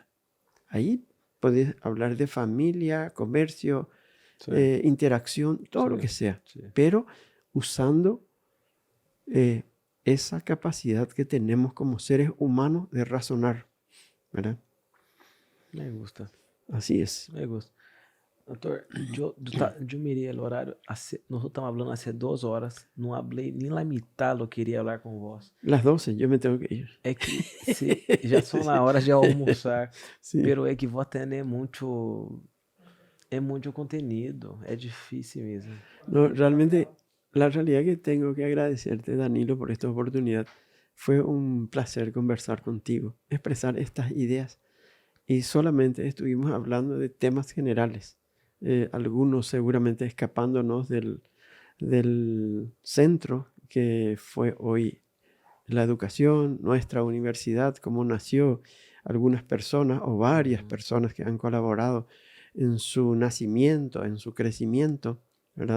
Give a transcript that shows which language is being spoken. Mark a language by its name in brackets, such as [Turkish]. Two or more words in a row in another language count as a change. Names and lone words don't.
[Spanish] Ahí puedes hablar de familia, comercio, Sí. interacción, todo Sí. lo que sea, Sí. pero usando esa capacidad que tenemos como seres humanos de razonar, ¿verdad? Me gusta. Así es. Me gusta. [Portuguese] Doutor, eu mirei o horário. Nós estamos falando há 2 horas. Não falei nem a metade do que queria falar com vós. [Spanish] Las 12, yo me tengo que ir. [Portuguese] É que já são na hora de almoçar. [Spanish] Sí. Pero é que vos tenés muito. [Portuguese] É muito conteúdo. É difícil mesmo. [Spanish] No, realmente La realidad que tengo que agradecerte, Danilo, por esta oportunidad. Fue un placer conversar contigo, expresar estas ideas. Y solamente estuvimos hablando de temas generales, algunos seguramente escapándonos del centro que fue hoy la educación, nuestra universidad, cómo nació, algunas personas o varias personas que han colaborado en su nacimiento, en su crecimiento, ¿verdad?